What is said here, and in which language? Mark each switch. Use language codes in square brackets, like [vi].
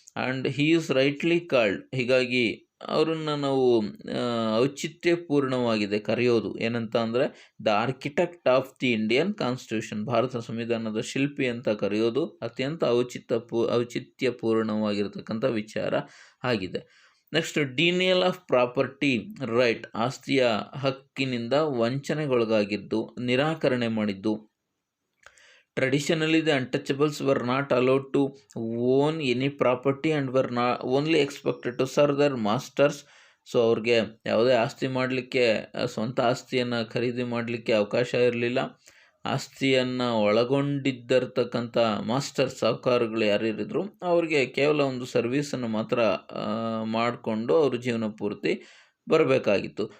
[en] And he is rightly called. [kn] ಹೀಗಾಗಿ ಅವರನ್ನು ನಾವು ಔಚಿತ್ಯಪೂರ್ಣವಾಗಿದೆ ಕರೆಯೋದು ಏನಂತ ಅಂದರೆ [en] the architect of the Indian constitution, [kn] Bharat ಸಂವಿಧಾನದ ಶಿಲ್ಪಿ ಅಂತ ಕರೆಯೋದು ಅತ್ಯಂತ ಔಚಿತ್ಯಪೂರ್ಣವಾಗಿರತಕ್ಕಂಥ ವಿಚಾರ ಆಗಿದೆ. ನೆಕ್ಸ್ಟ್, [en] denial of property right, [kn] ಆಸ್ತಿಯ ಹಕ್ಕಿನಿಂದ ವಂಚನೆಗೊಳಗಾಗಿದ್ದು, ನಿರಾಕರಣೆ ಮಾಡಿದ್ದು. [en] Traditionally, the untouchables were not allowed to own any property and were only expected to serve their masters. [kn] So ಅವ್ರಿಗೆ ಯಾವುದೇ ಆಸ್ತಿ ಮಾಡಲಿಕ್ಕೆ, ಸ್ವಂತ ಆಸ್ತಿಯನ್ನು ಖರೀದಿ ಮಾಡಲಿಕ್ಕೆ ಅವಕಾಶ ಇರಲಿಲ್ಲ. ಆಸ್ತಿಯನ್ನು ಒಳಗೊಂಡಿದ್ದಿರ್ತಕ್ಕಂಥ ಮಾಸ್ಟರ್, ಸಾಹುಕಾರಗಳು ಯಾರಿದ್ರು ಅವ್ರಿಗೆ ಕೇವಲ ಒಂದು ಸರ್ವೀಸನ್ನು ಮಾತ್ರ ಮಾಡಿಕೊಂಡು ಅವರು ಜೀವನ ಪೂರ್ತಿ ಬರಬೇಕಾಗಿತ್ತು.